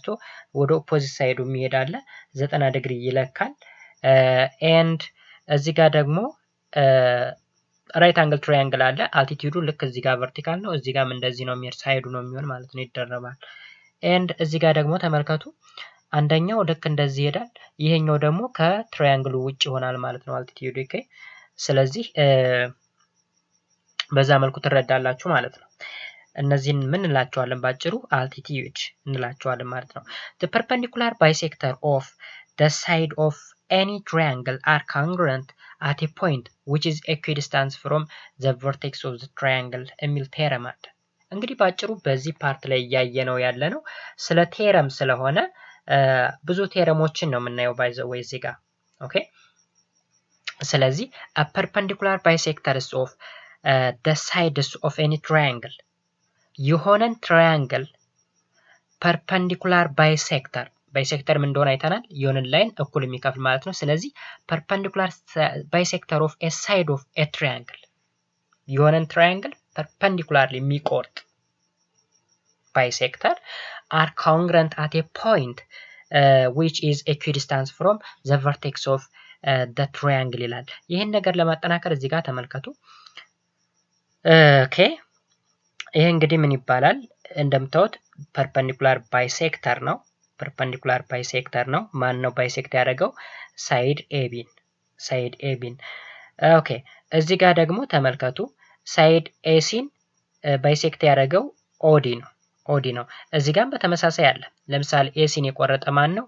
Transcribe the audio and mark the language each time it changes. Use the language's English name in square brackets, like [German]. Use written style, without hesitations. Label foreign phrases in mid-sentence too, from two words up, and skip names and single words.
[Amharic] ወደ [English] opposite side [Amharic] የሚሄዳለ 90 ዲግሪ ይለካል። ኤንድ እዚህ ጋር ደግሞ [English] right angle triangle [Amharic] አለ። altitude ልክ እዚህ ጋር ቨርቲካል ነው፣ እዚህ ጋርም እንደዚህ ነው የሚሄድ ሳይዱ ነው የሚሆን ማለት ነው ይደረባል። ኤንድ እዚህ ጋር ደግሞ ተመልከቱ አንደኛው ልክ እንደዚህ ይሄዳል፣ ይሄኛው ደግሞ ከትራያንግሉ ውጭ ይሆናል ማለት ነው [English] altitude okay። [Amharic] ስለዚህ በዛ መልኩ ትረዳላችሁ ማለት ነው። [English] እነዚህን ምን እንላቸዋለን ባጭሩ altitude እንላቸዋለን ማለት ነው። The perpendicular bisector of the side of any triangle are congruent at a point which is equidistant from the vertex of the triangle [Amharic] የሚል ቴረም አለ። እንግዲህ ባጭሩ በዚህ ፓርት ላይ ያየነው ያለ ነው ስለ ቴረም ስለሆነ ብዙ ቴረሞችን ነው [English] የምናየው by the way [Amharic] እዚህ ጋር [English] ኦኬ። ስለዚህ a perpendicular bisectors of the sides of any triangle [Amharic] የሆነን ትራያንግል [English] perpendicular bisector [Amharic] ምን እንደሆነ አይተናል። የሆነን ላይን እኩል የሚከፍል ማለት ነው። ስለዚህ [English] perpendicular bisector of a side of a triangle [Amharic] የሆነን ትራያንግል perpendicularly የሚቆርጥ [English] bisector are congruent at a point which is equidistant from the vertex of the triangle [Amharic] ይላል። ይሄን ነገር ለማጠናከር እዚህ ጋር ተመልከቱ ኦኬ። ይሄ እንግዲህ ምን ይባላል? እንደምታዩት [English] perpendicular bisector [Amharic] ነው። [English] perpendicular bisector [Amharic] ነው። ማን ነው ባይሴክት ያደረገው? [English] side AB [Amharic] ኦኬ። እዚህ ጋር ደግሞ ተመልከቱ [English] side AC [Amharic] ባይሴክት ያደረገው ኦዲ ነው። እዚህ ጋርም በተመሳሳይ አለ። ለምሳሌ ኤሲን የቆረጠ ማን ነው?